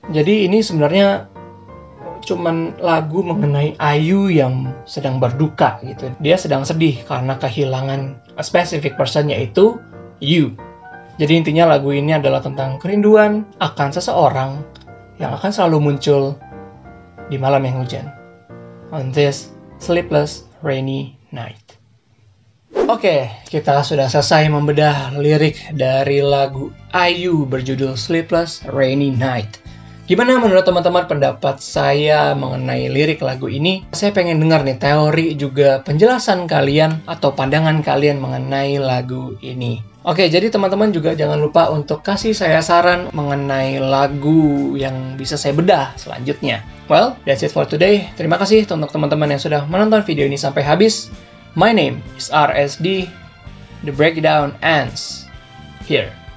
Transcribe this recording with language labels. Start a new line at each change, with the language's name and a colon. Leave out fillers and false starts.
Indonesian: Jadi ini sebenarnya cuman lagu mengenai Ayu yang sedang berduka gitu. Dia sedang sedih karena kehilangan
English: a specific person,
Indonesian: yaitu you. Jadi intinya lagu ini adalah tentang kerinduan akan seseorang yang akan selalu muncul di malam yang hujan.
English: On this sleepless rainy night.
Indonesian: Oke, kita sudah selesai membedah lirik dari lagu Ayu berjudul Sleepless Rainy Night. Gimana menurut teman-teman pendapat saya mengenai lirik lagu ini? Saya pengen dengar nih teori juga penjelasan kalian atau pandangan kalian mengenai lagu ini. Oke, jadi teman-teman juga jangan lupa untuk kasih saya saran mengenai lagu yang bisa saya bedah selanjutnya.
English: Well, that's it for today.
Indonesian: Terima kasih untuk teman-teman yang sudah menonton video ini sampai habis.
English: My name is RSD. The breakdown ends here.